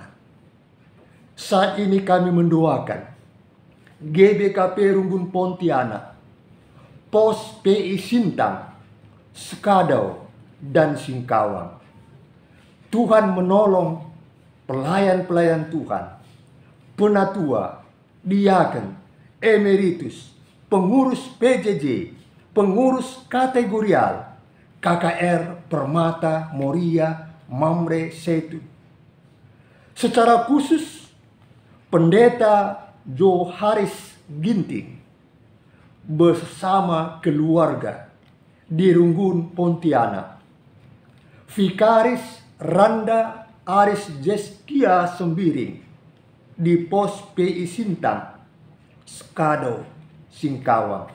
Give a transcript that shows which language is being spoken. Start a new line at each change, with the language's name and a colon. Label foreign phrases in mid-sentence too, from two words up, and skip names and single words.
Indonesian: Saat ini kami mendoakan GBKP Runggun Pontianak, Pos PI Sintang, Sekadau, dan Singkawang. Tuhan menolong pelayan-pelayan Tuhan, penatua, diaken, emeritus, pengurus PJJ, pengurus kategorial, KKR, Permata, Moria, Mamre, Setu. Secara khusus Pendeta Joharis Ginting bersama keluarga di Runggun, Pontianak. Vikaris Randa Aris Jeskia Sembiring di Pos PI Sintang, Skado, Singkawang.